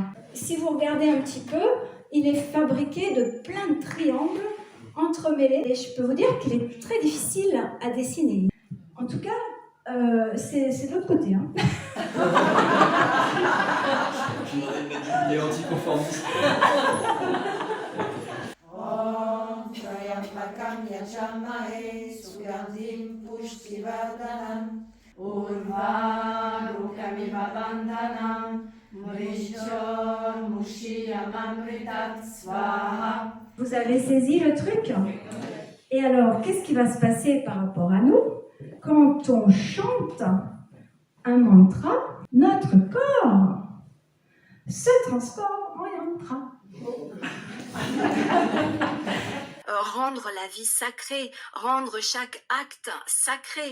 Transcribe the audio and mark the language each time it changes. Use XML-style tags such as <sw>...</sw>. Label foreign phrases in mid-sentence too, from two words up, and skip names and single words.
<fr>Si vous regardez un petit peu, il est fabriqué de plein de triangles entremêlés. Et je peux vous dire qu'il est très difficile à dessiner. En tout cas, c'est de l'autre côté. Hein. Je me demandais de mettre du billet anticonformiste.</fr> <sa>ॐ त्र्यम्बकं यजामहे सुगन्धिं पुष्टिवर्धनम् उर्वारुकमिव बन्धनान् मृत्योर् मुक्षीयमामृतात् स्वाहा.</sa> <fr>Vous avez saisi le truc? Et alors, qu'est-ce qui va se passer par rapport à nous quand on chante un mantra? Notre corps se transforme en yantra. Rendre la vie sacrée, rendre chaque acte sacré.</fr>